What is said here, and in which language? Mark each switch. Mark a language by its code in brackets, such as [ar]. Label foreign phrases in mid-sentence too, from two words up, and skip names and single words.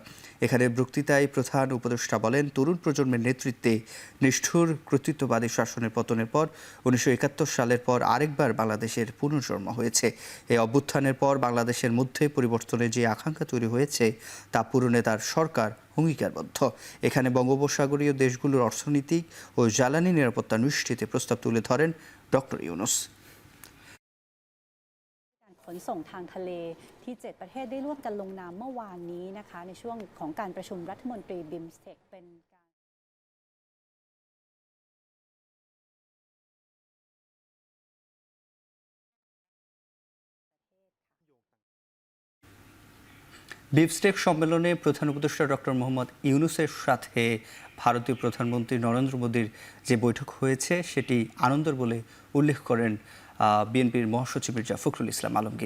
[bn] এখানে বক্তৃতায় প্রধান উপদেষ্টা বলেন, তরুণ প্রজন্মের নেতৃত্বে নিষ্ঠুর কর্তৃত্ববাদী শাসনের পতনের পর 1971 সালের পর আরেকবার বাংলাদেশের পুনর্জন্ম হয়েছে। এই অভ্যুত্থানের পর বাংলাদেশের মধ্যে পরিবর্তনের যে আকাঙ্ক্ষা তৈরি হয়েছে তা পূরণে তার সরকার অঙ্গীকারবদ্ধ। এখানে বঙ্গোপসাগরীয় দেশগুলোর অর্থনৈতিক ও জ্বালানি নিরাপত্তা নিশ্চিতে প্রস্তাব তুলে ধরেন ডক্টর ইউনুস। [th] ขนส่งทางทะเลที่ 7 ประเทศได้ร่วมกันลงนามเมื่อวานนี้นะคะในช่วงของการประชุมรัฐมนตรีบิมสเทคเป็นการ [bn] বিমস্টেক সম্মেলনে প্রধান উপদেষ্টা ডক্টর মোহাম্মদ ইউনুসের সাথে ভারতীয় প্রধানমন্ত্রী নরেন্দ্র মোদীর যে বৈঠক হয়েছে সেটি আনন্দের বলে উল্লেখ করেন বিএনপির মহাসচিব মির্জা ফখরুল ইসলাম আলমগীর।